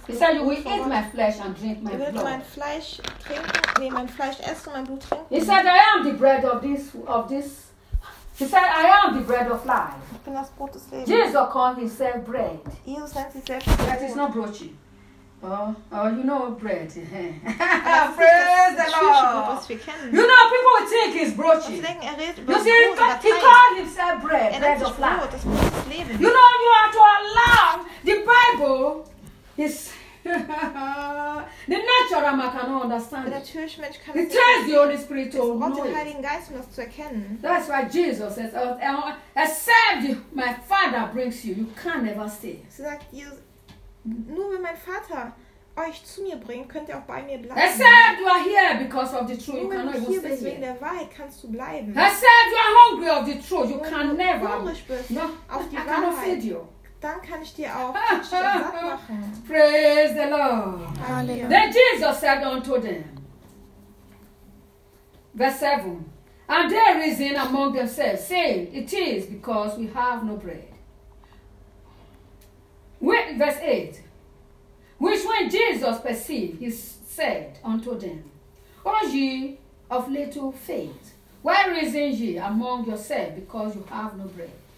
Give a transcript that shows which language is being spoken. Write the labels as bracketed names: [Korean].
[English] He said, you will eat my flesh and drink my blood. [German] Mein Fleisch trinken, nee, mein Fleisch essen und mein Blut trinken. [English] He said, I am the bread of this. He said, I am the bread of life. [German] Ich bin das Brot des Lebens. [English] Jesus called himself bread. [German] Jesus nennt sich selbst [English] Brot. That is not brochi. Oh, you know bread. Praise the Lord. You know, people would think he's brochi. You see, he called himself bread, bread of life. You know, you have to allow the Bible is the natural man cannot understand. The tells the Holy Spirit to know. That's why Jesus says, except my Father brings you, you can never stay. [German] Nur wenn mein Vater euch zu mir bringt, könnt ihr auch bei mir bleiben. [English] I said you are here because of the truth. [German] Nur wenn du hier bist wegen der Wahrheit, kannst du bleiben. [English] I said you are hungry of the truth. You can never. [German] Wenn du hungrig bist auf die Wahrheit, dann kann ich dir auch satt machen. [English] Praise the Lord. [German] Halleluja. [English] Then Jesus said unto them, verse 7, and they reason among themselves, saying, it is because we have no bread. Verse 8, which when Jesus perceived, he said unto them, O ye of little faith, why reason ye among yourselves because you have no bread?